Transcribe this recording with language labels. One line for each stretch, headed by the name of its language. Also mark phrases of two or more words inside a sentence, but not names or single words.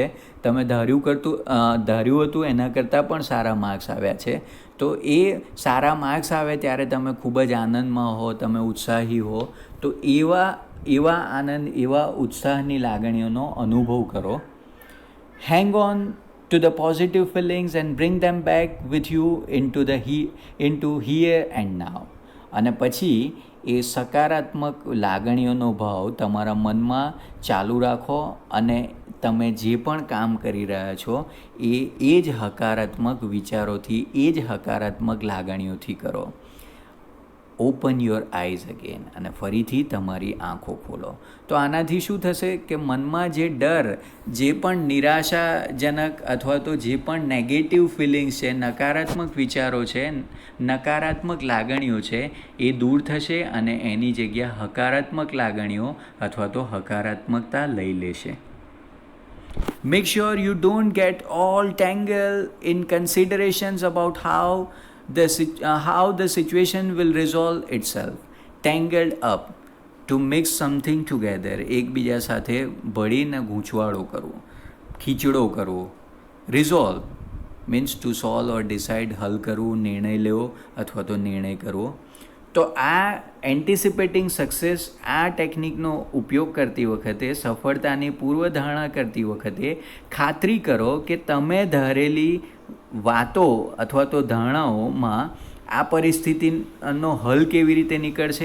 Gujarati: તમે ધાર્યું હતું એના કરતાં પણ સારા માર્ક્સ આવ્યા છે. તો એ સારા માર્ક્સ આવે ત્યારે તમે ખૂબ જ આનંદમાં હો, તમે ઉત્સાહી હો. તો એવા આનંદ, એવા ઉત્સાહની લાગણીઓનો અનુભવ કરો.
English: hang on to the positive feelings and bring them back with you into here and now.
Gujarati: અને પછી એ સકારાત્મક લાગણીઓનો ભાવ તમારા મનમાં ચાલુ રાખો અને તમે જે પણ કામ કરી રહ્યા છો એ જ હકારાત્મક વિચારોથી, એ જ હકારાત્મક લાગણીઓથી કરો.
English: open your eyes again,
Gujarati: અને ફરીથી તમારી આંખો ખોલો. તો આનાથી શું થશે કે મનમાં જે ડર, જે પણ નિરાશાજનક અથવા તો જે પણ
English: negative feelings
Gujarati: છે, નકારાત્મક વિચારો છે, નકારાત્મક લાગણીઓ છે, એ દૂર થશે અને એની જગ્યા હકારાત્મક લાગણીઓ અથવા તો હકારાત્મકતા લઈ લેશે.
English: Make sure you don't get all tangled in considerations about how the situation will resolve itself. Tangled up, to mix something together.
Gujarati: એકબીજા સાથે ભળીને ગૂંચવાડો કરવો, ખીચડો કરવો.
English: Resolve means to solve or decide,
Gujarati: હલ કરવું, નિર્ણય લેવો અથવા તો નિર્ણય કરવો. તો આ
English: anticipating success,
Gujarati: આ ટેકનિકનો ઉપયોગ કરતી વખતે, સફળતાની પૂર્વધારણા કરતી વખતે ખાતરી કરો કે તમે ધારેલી વાતો અથવા તો ધારણાઓમાં આ પરિસ્થિતિનો હલ કેવી રીતે નીકળશે.